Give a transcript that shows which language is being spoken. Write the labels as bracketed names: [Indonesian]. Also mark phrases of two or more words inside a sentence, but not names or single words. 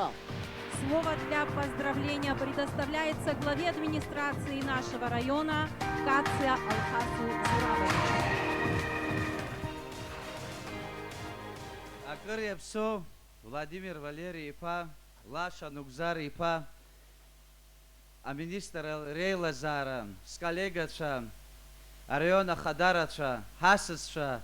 [Russian] Слово для поздравления предоставляется главе администрации нашего района Кация Алхасу Зурабовичу. [Abkhazian] Акыр иаԥсоу Владимир Валери-иԥа, Лаша Нугзар-иԥа, аминистр реилазаара, сколлегацәа, араион ахадарацәа, ҳасасцәа,